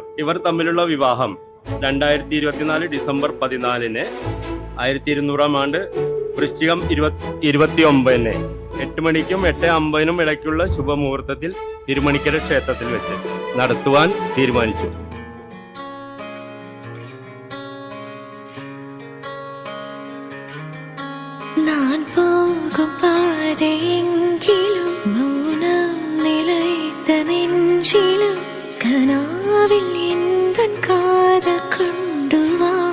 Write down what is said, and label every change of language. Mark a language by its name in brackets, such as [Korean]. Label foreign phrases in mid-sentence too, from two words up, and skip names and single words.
[Malayalam] ഇവർ തമ്മിലുള്ള വിവാഹം 2024 ഡിസംബർ 14 1200 ആണ്ട് വൃശ്ചികം 29 8 മണിക്കും 8:50 ഇടയ്ക്കുള്ള ശുഭമുഹൂർത്തത്തിൽ തിരുമണിക്കര ക്ഷേത്രത്തിൽ വെച്ച് നടത്തുവാൻ തീരുമാനിച്ചു. [Tamil] நான் போகும் பாதையெங்கிலும் மௌனம் நிலைத்த நெஞ்சிலும் கனாவில் எந்தன் காதல் கொண்டு வா.